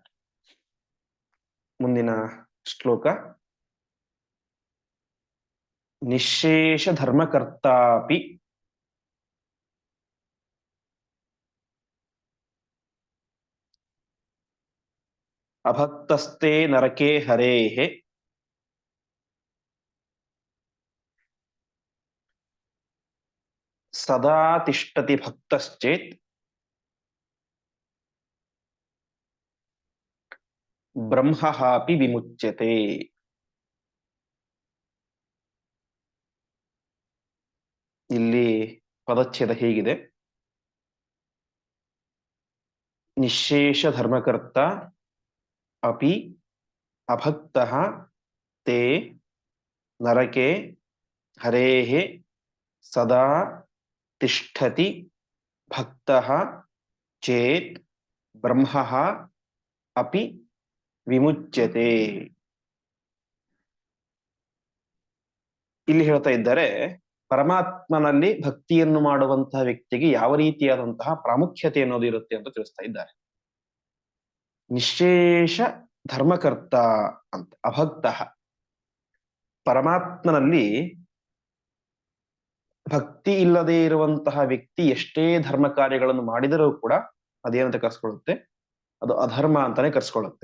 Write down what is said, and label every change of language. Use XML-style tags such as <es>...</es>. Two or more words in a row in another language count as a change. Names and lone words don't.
<kn>ಮುಂದಿನ ಶ್ಲೋಕ.</kn> <sa>ನಿಶೇಷ ಧರ್ಮಕರ್ತಾಪಿ ಅಭಕ್ತಸ್ತೆ ನರಕೆ ಹರೇಹೆ ಸದಾ ತಿಷ್ಠತಿ ಭಕ್ತಶ್ಚೇತ್ ಬ್ರಹ್ಮಹಾಪಿ ವಿಮುಚ್ಯತೆ.</sa> <kn>ಇಲ್ಲಿ ಪದಚ್ಛೇದ ಹೀಗಿದೆ:</kn> <sa>ನಿಶೇಷ ಧರ್ಮಕರ್ತ ಅಪಿ ಅಭಕ್ತಃ ತೇ ನರಕೆ ಹರೇಃ ಸದಾ ತಿಷ್ಠತಿ ಭಕ್ತಃ ಚೇತ್ ಬ್ರಹ್ಮಃ ಅಪಿ ವಿಮುಚ್ಯತೆ.</sa> <kn>ಇಲ್ಲಿ ಹೇಳ್ತಾ ಇದ್ದಾರೆ, ಪರಮಾತ್ಮನಲ್ಲಿ ಭಕ್ತಿಯನ್ನು ಮಾಡುವಂತಹ ವ್ಯಕ್ತಿಗೆ ಯಾವ ರೀತಿಯಾದಂತಹ ಪ್ರಾಮುಖ್ಯತೆ ಅನ್ನೋದು ಇರುತ್ತೆ ಅಂತ ತಿಳಿಸ್ತಾ ಇದ್ದಾರೆ.</kn> <sa>ನಿಶೇಷ ಧರ್ಮಕರ್ತ</sa> <kn>ಅಂತ ಅಭಕ್ತ, ಪರಮಾತ್ಮನಲ್ಲಿ ಭಕ್ತಿ ಇಲ್ಲದೆ ಇರುವಂತಹ ವ್ಯಕ್ತಿ ಎಷ್ಟೇ ಧರ್ಮ ಕಾರ್ಯಗಳನ್ನು ಮಾಡಿದರೂ ಕೂಡ ಅದೇನಂತ ಕರ್ಸ್ಕೊಳ್ಳುತ್ತೆ, ಅದು ಅಧರ್ಮ ಅಂತಾನೆ ಕರ್ಸ್ಕೊಳ್ಳುತ್ತೆ.</kn>